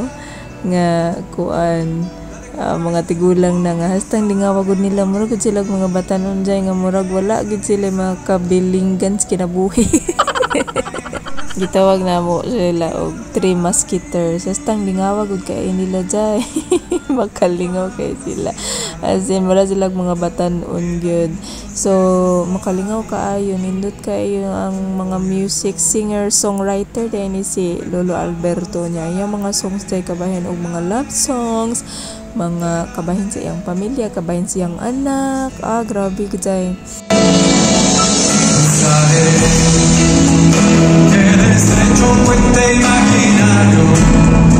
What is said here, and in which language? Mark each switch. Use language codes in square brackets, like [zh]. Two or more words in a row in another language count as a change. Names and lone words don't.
[ceb] Nga kuan mga tigulang na nga hastang lingaw gud nila murag gud sila mga batanon jay nga murag wala gid sila makabilinggan sa kinabuhi. Gitawag na mo sila og 3 musketeers. Hastang lingaw gud kay nila jay. Makalingaw kay sila. [en] As in [ceb] wala sila mga batanon gyud. So makalingaw kaayo, nindot kaayo ang mga [en] music singer songwriter [ceb] din ni si Lolo Alberto niya. Yung mga songs day kabahin og mga [en] love songs, [ceb] mga kabahin sa iyang pamilya, kabahin sa iyang anak. Grabe gud jay. [es] Eres hecho un puente imaginario.